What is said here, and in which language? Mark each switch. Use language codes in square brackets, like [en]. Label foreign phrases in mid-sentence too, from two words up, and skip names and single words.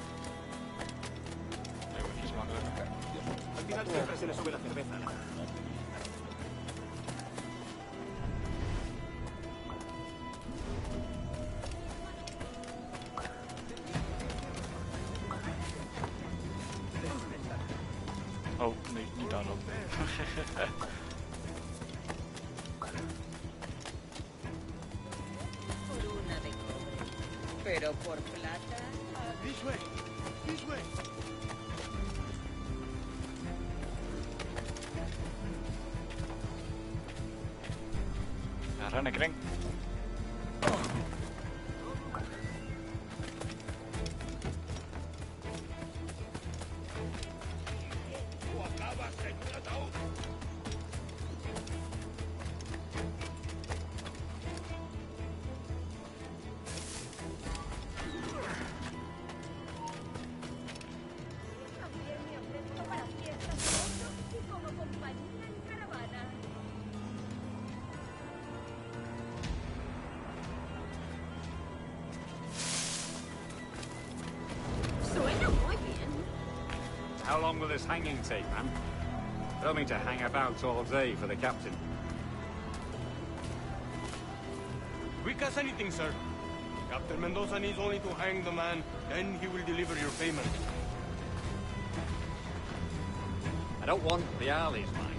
[nl] Eventjes makkelijk. [es] Al final siempre se le sube la cerveza. [nl] Oh, nee, niet daarop. [es] Por una de cobre. Pero por plata. [en] This way. This way. [nl] Ja, ren ik ring. [es] O acabas en un ataúd. También me ofrezco para fiestas fotos y como compañía en caravana. Suena muy bien. [en] How long will this hanging take, man? I don't mean to hang about all day for the captain. Quick as anything, sir. Captain Mendoza needs only to hang the man, then he will deliver your payment. I don't want reales, mind.